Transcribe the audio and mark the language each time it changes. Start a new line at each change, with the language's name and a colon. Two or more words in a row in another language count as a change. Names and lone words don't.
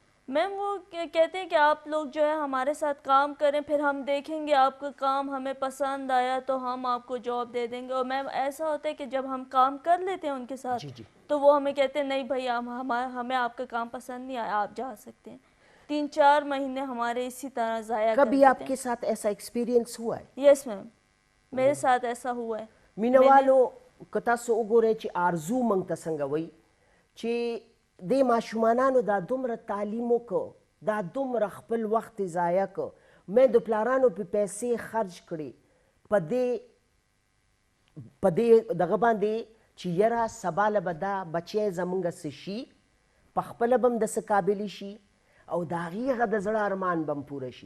Urdu: میم وہ کہتے ہیں کہ آپ لوگ جو ہے ہمارے ساتھ کام کریں, پھر ہم دیکھیں گے آپ کا کام ہمیں پسند آیا تو ہم آپ کو جاب دے دیں گے. اور میم ایسا ہوتا ہے کہ جب ہم کام کر لیتے ہیں ان کے ساتھ تو وہ ہمیں کہتے ہیں نہیں بھائی ہمیں آپ کا کام پسند نہیں آیا, آپ جا سکتے ہیں. 3-4 مہینے ہمارے اسی طرح ضائع کر دیتے ہیں. کبھی آپ کے ساتھ ایسا ایکسپیرینس ہوا ہے؟
English: yes ma'am,
Urdu: میرے ساتھ ایسا ہوا ہے.
Pashto: مینوالو کتاسو وګورئ چې آرزو موږ ته څنګه وایي چې دې ماشومانانو دا دومره تعلیم وکړو, دا دومره خپل وخت ضایع کړ, مې د پلارانو په پیسې خرج کړې په دې دغه باندې چې یاره سبا له به دا بچی زموږ څه شي, په خپله به هم د څه قابلي شي او د هغې هغه د زړه ارمان به هم پوره شي.